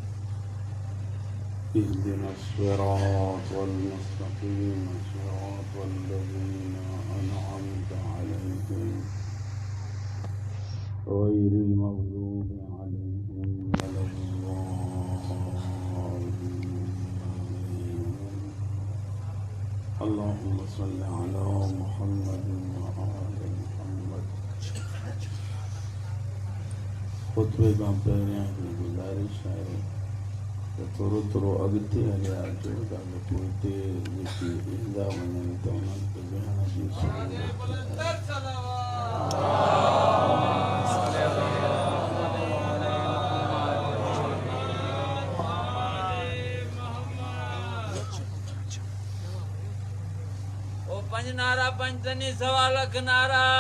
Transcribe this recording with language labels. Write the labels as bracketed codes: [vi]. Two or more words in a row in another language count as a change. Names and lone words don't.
[ar] اهدنا الصراط المستقيم صراط الذين أنعمت عليهم غير المغضوب عليهم ولا الضالين. اللهم صل على محمد وآل محمد. [sd] खुतबे का पहिरियां हिकिड़ी गुज़ारिश आहे त थोरो थोरो अॻिते हलिया अचो ताकी पोइते जेके ईंदा वञनि त उन्हनि खे विहण जी सहूलियत पंज नारा पंचनी सवा लख नारा